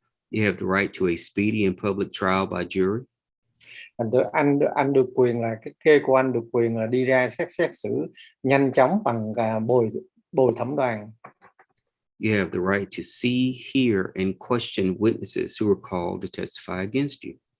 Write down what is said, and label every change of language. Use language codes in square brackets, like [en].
[en] You have the right to a speedy and public trial by jury. [vi] Anh được quyền là cái kê của anh được quyền là đi ra xét xử nhanh chóng bằng bồi thẩm đoàn. [en] You have the right to see, hear, and question witnesses who are called to testify against you.